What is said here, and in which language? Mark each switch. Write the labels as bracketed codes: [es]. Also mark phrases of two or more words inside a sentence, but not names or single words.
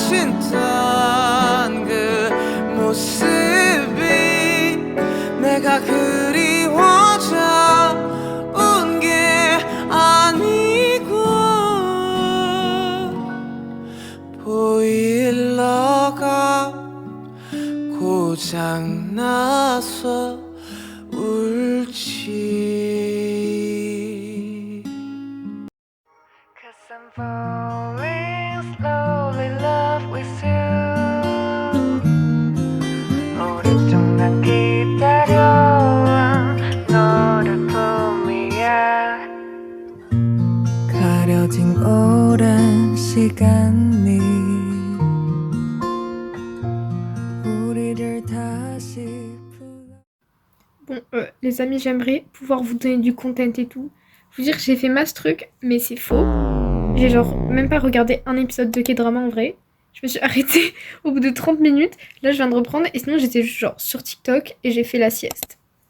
[ko] 신던 그 모습이 내가 그리워져 온 게 아니고 보일러가 고장나서 울지. [en] 'Cause I'm falling slowly in love with you. [ko] 오랫동안 기다려온 너를 봄이야. 가려진 오랜 시간이 우리를 다시. [fr] Bon, les amis, j'aimerais pouvoir vous donner du content et tout. Vous dire que j'ai fait masse truc, mais c'est faux. J'ai genre même pas regardé un épisode de K-drama en vrai. Je me suis arrêtée au bout de 30 minutes. Là, je viens de reprendre et sinon, j'étais genre sur TikTok et j'ai fait la sieste.